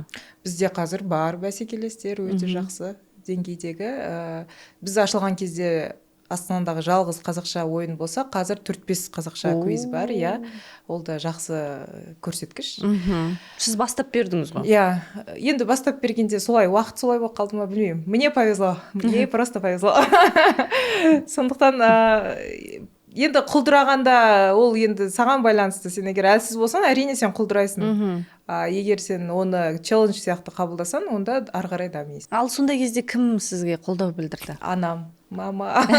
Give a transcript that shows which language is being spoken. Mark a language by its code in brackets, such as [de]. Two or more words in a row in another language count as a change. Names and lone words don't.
[kk] Бізде қазір бар бәсекелестер өте жақсы деңгейдегі. Біз ашылған кезде Астанадағы жалғыз қазақша ойын болса, қазір 4-5 қазақша квиз бар, иә. Ол да жақсы көрсеткіш. Сіз бастап бердіңіз ғой? Иә, енді бастап бергенде солай, уақыт солай болып қалды ма, білмеймін. [ru] Мне повезло, мне просто повезло. [kk] Сондықтан енді құлдырағанда ол енді саған байланысты. Сен егер әлсіз болсаң, әрине сен құлдырайсың. Егер сен оны челлендж сияқты қабылдасаң, онда ары қарай дамисың. Ал сондай кезде кім сізге қолдау білдірді? Анам, мама.